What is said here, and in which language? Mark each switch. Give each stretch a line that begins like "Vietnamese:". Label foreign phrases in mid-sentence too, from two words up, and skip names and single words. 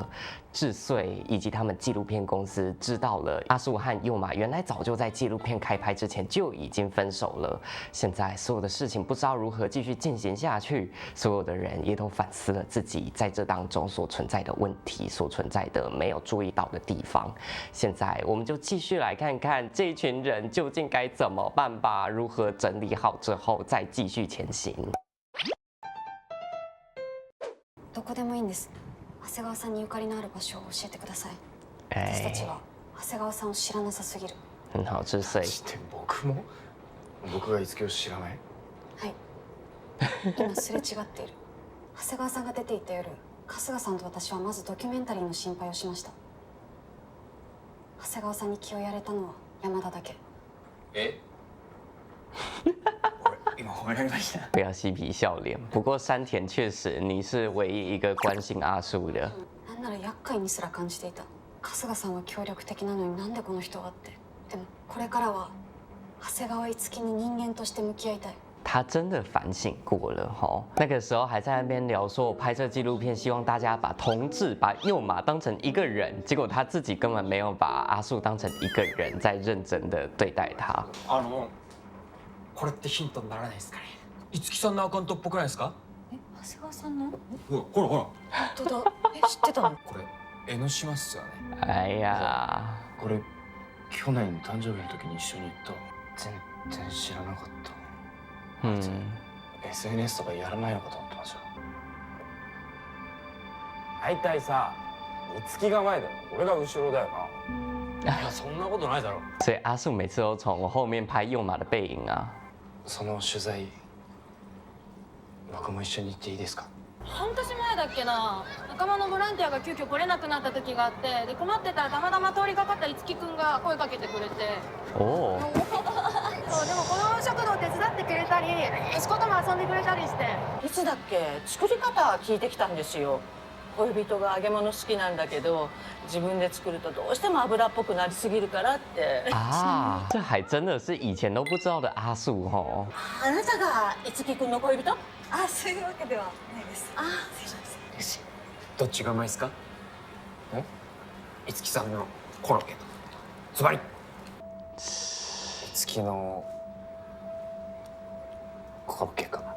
Chinese: 智穗以及他们纪录片公司知道了阿树和佑马原来早就在纪录片开拍之前就已经分手了，现在所有的事情不知道如何继续进行下去，所有的人也都反思了自己在这当中所存在的问题、所存在的没有注意到的地方。现在我们就继续来看看这一群人究竟该怎么办吧，如何整理好之后再继续前行。
Japanese: どこでもいいんです。長谷川さんにゆかりのある場所を教えてください。私たちは長谷川さんを知らなさすぎる。
Chinese: 很好，智穗。
Japanese: 僕が樹を知らない。はい。今すれ違っている。長谷川さんが出ていた夜、春日さんと私はまずドキュメンタリーの心配をしました。長谷川さんに気をやれたのは山田だけ。え？今褒められました。
Chinese: 不要嬉皮笑脸。不过山田确实，你是唯一一个关心阿树的。
Japanese: なんなら厄介にすら感じていた。春日さんは協力的なのになんでこの人はって。でもこれからは長谷川樹に人間として向き合いたい。
Chinese: 他真的反省过了哈，那个时候还在那边聊说，我拍摄纪录片，希望大家把同志、把佑马当成一个人，结果他自己根本没有把阿树当成一个人，在认真的对待他。
Japanese: これってヒントにならないですかね。樹さんのアカウントっぽくないですか？長谷川さんの？ほら。本当だ。知ってたの？これ江ノ島っすよね。
Chinese: 哎呀，
Japanese: これ去年誕生日の時に一緒に行った。全然知らなかった。SNS とかやらないのかと思ってました。大体さ、樹が前だよ。俺が後ろだよな。いや、そんなことないだろ。
Chinese: 所以阿树每次都从我后面拍佑马的背影啊。
Japanese: その取材、僕も一緒に行っていいですか？半年前だっけな、仲間のボランティアが急遽来れなくなった時があって、で困ってたらたまたま通りかかった樹くんが声かけてくれて。哦。そうでもこの食堂手伝ってくれたり、息子とも遊んでくれたりして。いつだっけ、作り方聞いてきたんですよ。恋人が揚げ物好きなんだけど、自分で作るとどうしても油っぽくなりすぎるからって。
Chinese: 啊，这还真的是以前都不知道的阿树哦。
Japanese: あなたが樹くんの恋人？あ、そういうわけではないです。あ、どっちがうまいですか？樹さんのコロッケとズバリ。樹のコロッケかな。